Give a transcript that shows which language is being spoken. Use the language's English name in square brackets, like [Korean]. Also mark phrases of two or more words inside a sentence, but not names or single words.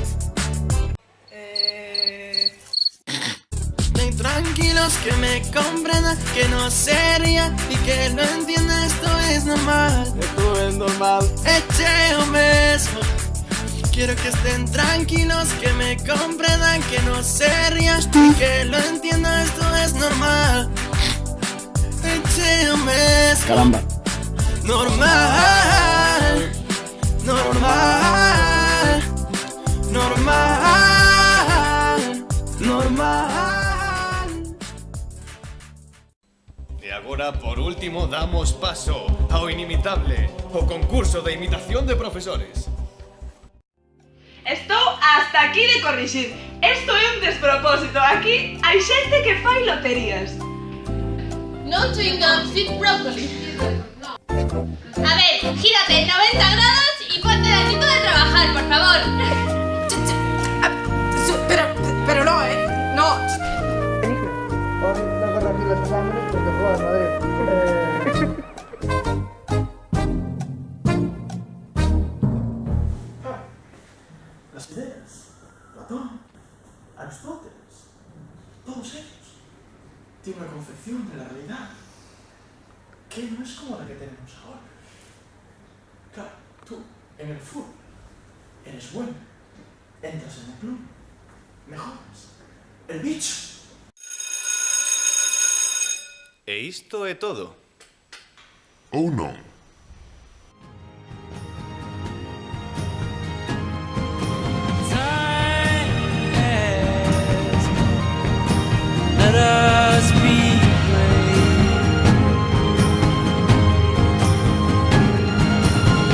[Spanish] Tranquilos, que me comprendan, que no sería y que lo entienda, esto es normal. Esto es normal. [Galician] Eche o mesmo. [Spanish] Quiero que estén tranquilos, que me comprendan, que no se rían y que lo entienda, esto es normal. [Galician] Eche o mesmo. [Spanish] Caramba. Normal, normal, normal, normal. [Galician] E agora, por último, damos paso ao inimitable, o concurso de imitación de profesores. Estou hasta aquí de corrixir. Isto é un despropósito. Aquí hai xente que fai loterías. [English] No chewing gum, sweet broccoli. [Spanish] A ver, gírate 90 grados y ponte de tipo de trabajar, por favor. Pero no, no. Hoy no corregir los exámenes porque juegas Madrid. Las ideas, Platón, Aristóteles, todos ellos tienen una concepción de la realidad que no es como la que tenemos ahora. Claro, tú, en el fútbol, eres bueno, entras en el club, mejoras. El bicho. [Galician] E isto é todo. Ou non? [English] Let us be brave.